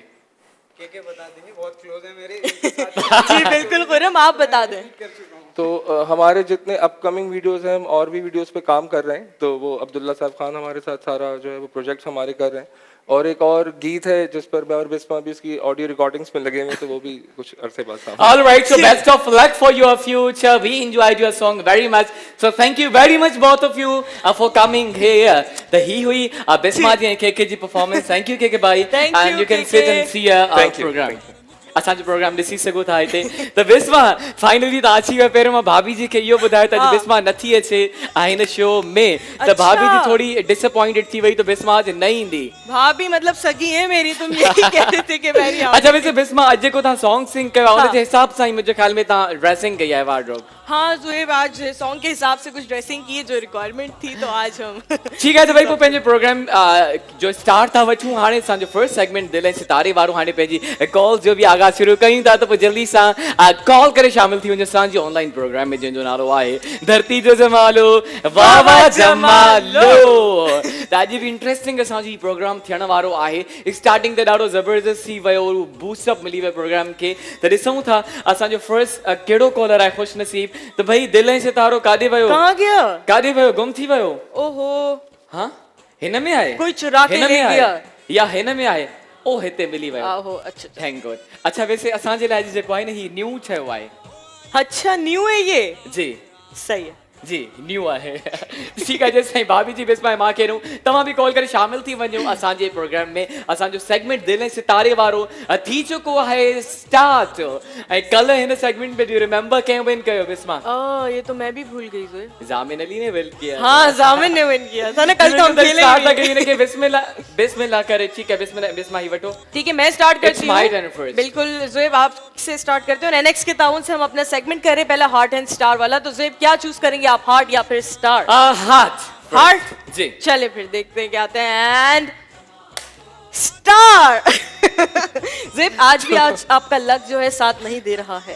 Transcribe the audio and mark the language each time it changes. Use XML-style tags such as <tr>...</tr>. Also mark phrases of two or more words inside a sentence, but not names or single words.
<ur>کے بتا دیں گے، بہت کلوز ہے میرے. جی بالکل خرم، آپ بتا دیں. تو ہمارے جتنے</ur> <en>upcoming videos</en> <ur>ہیں، ہم اور بھی ویڈیوز پہ کام کر رہے ہیں. تو وہ عبداللہ صاحب خان ہمارے ساتھ سارا جو ہے وہ پروجیکٹ ہمارے کر رہے ہیں. اور ایک اور گیت ہے جس پر میں اور بسمہ بھی اس کی</ur> <en>audio recordings</en> <ur>میں لگے ہوئے ہیں، تو وہ بھی کچھ عرصے بعد سامنے.</ur> <en>All right, so best of luck for your future. We enjoyed your song very much. So thank you very much both of you for coming here.</en> <sd>The ही हुई बिस्मा जी केके जी परफॉर्मेंस।</sd> <en>Thank you केके भाई. Thank And you, you can KK. sit and see our Thank you, program. thank you.</en> <sd>असांजो प्रोग्राम ॾिसी सघो था हिते। त बिस्मा फाइनली त अची वियो। पहिरियों मां भाभी जी खे इहो ॿुधायो त अॼु बिस्मा नथी अचे हिन शो में। त भाभी जी थोड़ी डिसअपॉइंटेड थी वई, तो बिस्मा आज न ईंदी।</sd> <ur>بھابھی مطلب سگی ہے میری، تم یہی کہتے تھے کہ میں نہیں آؤں گی.</ur> <sd>अच्छा वैसे बिस्मा अॼु जेको तव्हां</sd> <en>song sing</en> <sd>कयो आहे उनजे हिसाब सां ई मुंहिंजे ख्याल में तव्हां ड्रेसिंग कई आहे वार्डरोब।</sd> <ur>ہاں زہیب، آج سونگ کے حساب سے کچھ ڈریسنگ کی ہے جو ریکوائرمنٹ تھی، تو آج ہم ٹھیک ہے.</ur> <sd>तो भाई पोइ पंहिंजे प्रोग्राम जो स्टार्ट था वठूं। हाणे असांजो</sd> <en>first segment</en> <sd>दिल ऐं सितारे वारो हाणे पंहिंजी कॉल जो बि आगाज़ शुरू कयूं था। त पोइ जल्दी सां कॉल करे शामिल थी वञो असांजे ऑनलाइन प्रोग्राम में, जंहिंजो नालो आहे धरती जो जमालो वाह वाह जमालो। त अॼु बि इंट्रेस्टिंग असांजी प्रोग्राम थियण वारो आहे। स्टार्टिंग ते ॾाढो ज़बरदस्त थी वियो, बूस्टअप मिली वियो प्रोग्राम खे। त ॾिसूं था असांजो फर्स्ट कहिड़ो कॉलर आहे खुश नसीब। तो भाई दिल ऐं सितारो काॾे वियो?</sd> <ur>کہاں گیا?</ur> <sd>काॾे वियो? गुम थी वियो? ओहो, हाँ हिन में आहे?</sd> <ur>کوئی چرا کے</ur> <sd>हिन</sd> <ur>ले</ur> <sd>में आहे</sd> <ur>गया।</ur> <sd>या हिन में आहे? ओ हिते मिली वियो। आहो, अच्छा</sd> <en>Thank God.</en> <sd>अच्छा वैसे असांजे लाइ जेको आहे न ही न्यू चयो आहे।</sd> <ur>اچھا نیو ہے یہ? जी صحیح ہے.</ur> <sd>जी न्यू आहे। ठीक आहे, जेसि ताईं भाभी जी बिस्मा मां कहिड़ो तव्हां बि कॉल करे शामिल थी वञो असांजे प्रोग्राम में। असांजो सेगमेंट दिल ऐं सितारे वारो थी चुको आहे स्टार्ट। ऐं कल्ह हिन सेगमेंट में</sd> <en>do remember</en> <sd>कंहिं विन कयो बिस्मा?</sd> <ur>یہ تو میں بھی بھول گئی زہیب. ضامن علی نے وِن کیا. ہاں ضامن نے وِن کیا تھا نا کل، تو ہم کھیلے</ur> <sd>स्टार्ट के बिस्मिल्लाह करे।</sd> <ur>ٹھیک ہے</ur> <sd>बिस्मिल्लाह, बिस्मा ही वठो।</sd> <ur>ٹھیک ہے، میں اسٹارٹ کرتی</ur> <en>It's my turn first.</en> <ur>بالکل زہیب، آپ سے اسٹارٹ کرتے ہیں۔ این ایکس کے تاؤن سے ہم اپنا سیگمنٹ کر رہے ہیں، پہلا</ur> <en>heart and star</en> <ur>والا. تو زہیب کیا چوز کریں گے آپ، ہارٹ یا پھر اسٹار? हार्ट। हार्ट जी چلے پھر دیکھتے ہیں کیا آتے ہیں.</ur> <en>and star.</en> <ur>زہیب آج بھی آپ کا لک جو ہے ساتھ نہیں دے رہا ہے.</ur>